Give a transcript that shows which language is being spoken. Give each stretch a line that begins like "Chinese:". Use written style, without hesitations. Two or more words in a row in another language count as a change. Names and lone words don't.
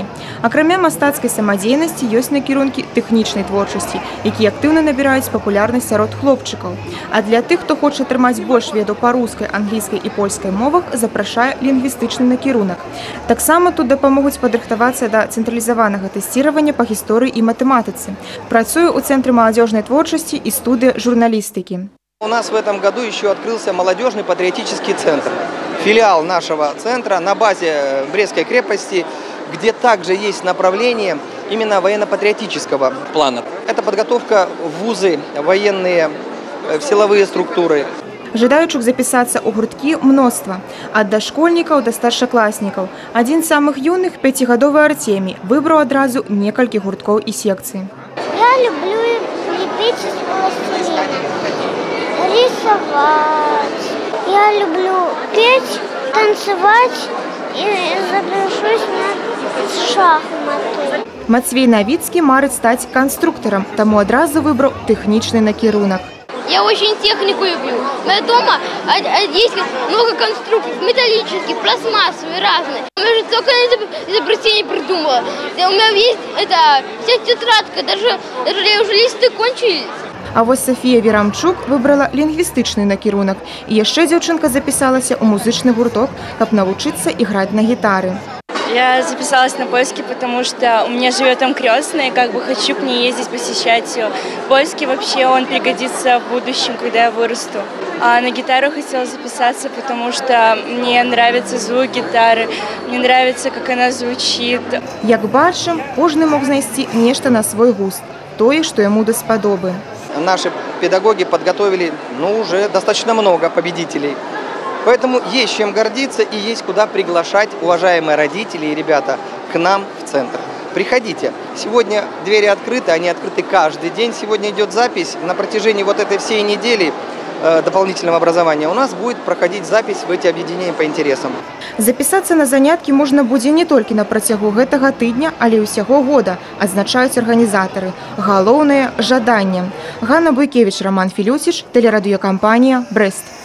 Belarusian: Акрамя мастацкай самадзейнасці ёсць накірункі тэхнічнай творчасці, якія актыўна набіраюць папулярнасць сярод хлопчыкаў. А для тых, хто хоча атрымаць больш ведаў па рускай, англійскай і польскай мовах, запрашае лінгвістычны накірунак. Таксама тут дапамогуць падрыхтавацца да цэнтралізаванага тэсціравання па гісторыі і матэматыцы. Працуе у
Russian: Центре молодежной творчести и студии журналистики. У нас в этом году еще открылся молодежный патриотический центр. Филиал нашего центра на базе Брестской крепости, где также есть направление именно военно-патриотического плана. Это подготовка в вузы, военные, в силовые структуры.
Belarusian: Жадаючых запісацца ў гурткі мноства. Ад дашкольнікаў да старшакласнікаў. Адзін з самых юных, 5гадовы Артемій, выбраў адразу некалькі гурткоў і секцый.
Russian: Я люблю лепить из пластилина, рисовать. Я люблю петь, танцевать и запишусь на шахматы.
Belarusian: Мацвей Навіцкі марыць стаць канструктарам, таму адразу выбраў тэхнічны накірунак.
Russian: Я очень технику люблю. У меня дома есть много конструкций, металлических, пластмассовых, разные. Я же только изобретение придумала. У меня есть вся тетрадка, даже уже листы кончились.
Belarusian: А вось Софія Верамчук выбрала лінгвістычны накірунак. І яшчэ дзяўчынка запісалася ў музычны гурток, каб навучыцца іграць на гітары.
Russian: Я записалась на польский, потому что у меня живет там крестная, и как бы хочу к ней ездить, посещать ее. Польский вообще, он пригодится в будущем, когда я вырасту. А на гитару хотела записаться, потому что мне нравится звук гитары, мне нравится, как она звучит.
Belarusian: Як бачым, кожны мог знайсці нешта на свой густ, тое, што яму даспадобы.
Russian: Наши педагоги подготовили уже достаточно много победителей. Поэтому есть чем гордиться и есть куда приглашать, уважаемые родители и ребята, к нам в центр. Приходите. Сегодня двери открыты, они открыты каждый день. Сегодня идет запись. На протяжении вот этой всей недели дополнительного образования у нас будет проходить запись в эти объединения по интересам.
Belarusian: Запісацца на заняткі можна будзе не толькі на працягу гэтага тыдня, але і ўсяго года, адзначаюць арганізатары. Галоўнае – жаданне. Ганна Буйкевіч, Роман Філюсіч, тэлерадыёкампанія «Брест».